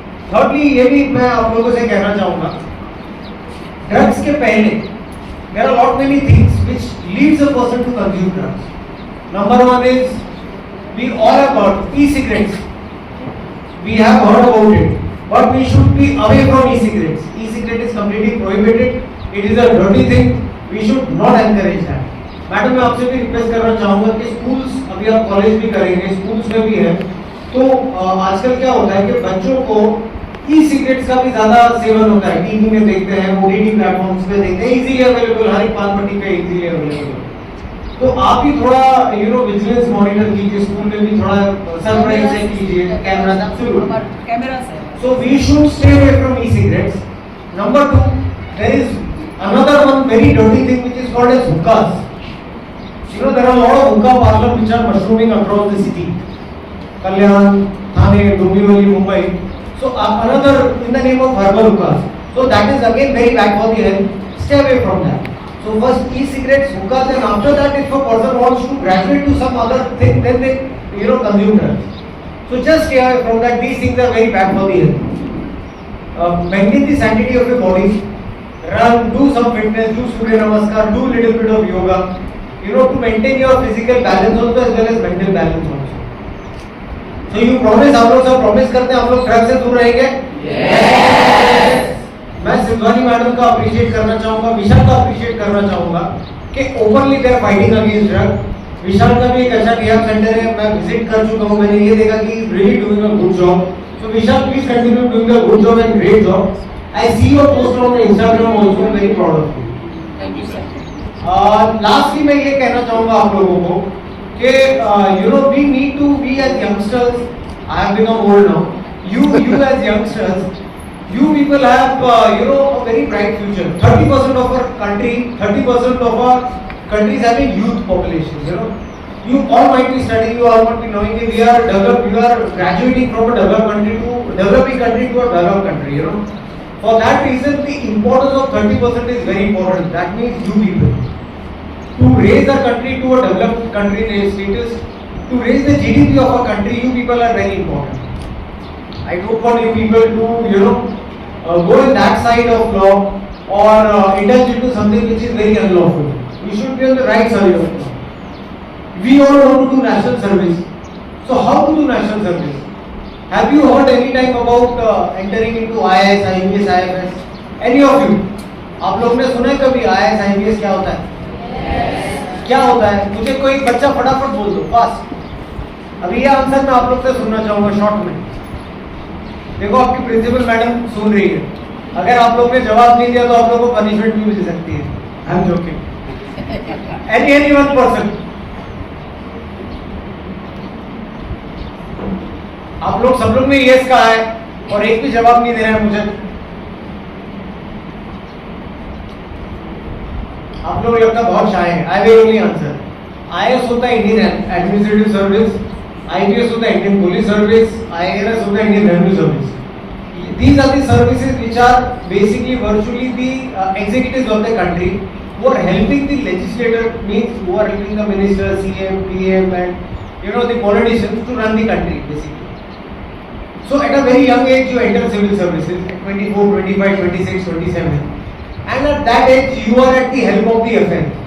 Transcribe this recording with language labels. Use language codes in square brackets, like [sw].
[hi] Thirdly, ये भी मैं आप लोगों से कहना चाहूंगा, ड्रग्स के पहले [en] There are lot many things which leads a person to consume drugs. Number one is, we all have heard e cigarettes, we have heard about it, but we should be away from e-cigarettes. E-cigarette is completely prohibited. It is a dirty thing. We should not encourage that. [hi] Madam, मैं आपसे भी request करना चाहूंगा कि schools, अभी आप college भी करेंगे, स्कूल्स में भी है, तो आजकल क्या होता है कि बच्चों को ई-सिगरेट्स का भी ज्यादा सेवन होता है। टीवी में देखते हैं, OTT प्लेटफॉर्म्स पे देखते हैं, इजीली अवेलेबल, हर एक पान पट्टी पे इजीली अवेलेबल। तो आप भी थोड़ा विजिलेंस मॉनिटर कीजिए, स्कूल में भी थोड़ा सरप्राइज से कीजिए, कैमरा से। [en] So we should stay away from e-cigarettes. Number two, there is another one very dirty thing which is called as hookahs. There are a lot of hookah parlors which are mushrooming across the city. Kalyan, Thane, Dombivli, Mumbai. So another in the name of herbal hookahs. So that is again very bad for the health. Stay away from that. So first e-cigarettes, hookahs, and after that, if a person wants to graduate to some other thing, then they consume drugs. So just stay away from that. These things are very bad for the health. Maintain the sanctity of your body. Run, do some fitness, do Surya Namaskar, do little bit of yoga. To maintain your physical balance also as well as mental balance also. So you promise, [hi] हम लोग सब promise करते हैं, हम लोग drug से दूर रहेंगे? [en] Yes. [hi] मैं सिंधवानी मैडम का अप्रिशिएट करना चाहूँगा, विशाल का अप्रिशिएट करना चाहूँगा कि [en] Openly they are fighting against drug. [hi] विशाल का भी एक अच्छा रिहैब सेंटर है, मैं विजिट कर चुका हूँ, मैंने ये देखा कि [en] Really doing a good job. So Vishal, please continue doing a good job and great job. I see your post on Instagram also, I am very proud of you. Thank you sir. [hi] Lastly मैं ये कहना चाहूंगा आप लोगों को कि [en] We need to be as youngsters, I have become old now, you as youngsters, you people have a very bright future. 30% of our country, 30% of our country is having youth population. You all might be studying, you all might be knowing that we are graduating from a developed country to developing country to a developed country. For that reason, the importance of 30% is very important. That means you people. to raise a country to a developed country status, to raise the GDP of a country, you people are very important. I don't want you people to, go in that side of law or indulge into something which is very unlawful. You should be on the right side of law. We all want to do national service. So how to do national service? Have you heard any time about entering into IAS, IPS, IFS? Any of you? [hi] आप लोग ने सुना है कभी IAS, IPS क्या होता है? क्या होता है? मुझे कोई बच्चा फटाफट बोल दो, फास्ट। अभी ये आंसर मैं आप लोग से सुनना चाहूंगा शॉर्ट में। देखो आपकी प्रिंसिपल मैडम सुन रही है, अगर आप लोग ने जवाब नहीं दिया तो आप लोगों को पनिशमेंट भी मिल सकती है। [en] I am joking. Any one person, [hi] आप लोग सब लोग ने यस कहा है और एक भी जवाब नहीं दे रहा है मुझे। आप लोग लगता बहुत शाय है। [en] I will only answer. [hi] IAS होता है इंडियन एडमिनिस्ट्रेटिव सर्विस, आईपीएस होता है इंडियन पुलिस सर्विस, आईआरएस होता है Indian revenue service. [en] These are the services which are basically virtually the executives of the country who are helping the legislator, means who are helping the minister, CM, PM and the politicians to run the country basically. So at a very young age you enter civil services at 24, 25, 26, 27, and at that age you are at the helm of the affair.